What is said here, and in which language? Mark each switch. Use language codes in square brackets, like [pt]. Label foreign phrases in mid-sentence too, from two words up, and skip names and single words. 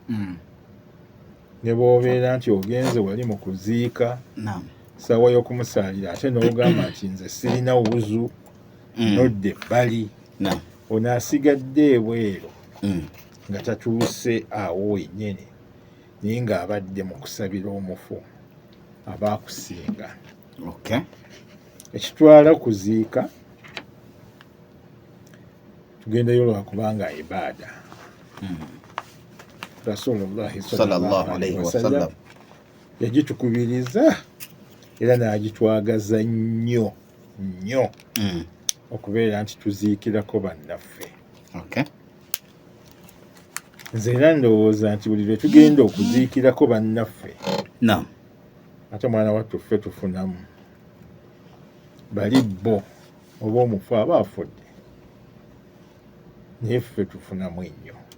[lg] Ne bw'obeera nti ogenze wali mu kuziika ssaawa y'okumusaalira ate n'ogamba nti nze sirina wuzu nodda ebbali, onaasigadde ebweru nga tatuuse awo wennyini naye ng'abadde mu kusabira omufu aba akusinga. ekitwala kuziika tugendayo lwakubanga ibaada. [ar] رسول الله صلى الله عليه وسلم [lg] yagitukubiriza era n'agitwagaza nnyo nnyo okubeera nti tuziikirako bannaffe. Nze era ndowooza nti buli lwe tugenda okuziikirako bannaffe ate mwana wattu ffe tufunamu bali bo oba omufu aba afudde naye ffe tufunamu ennyo.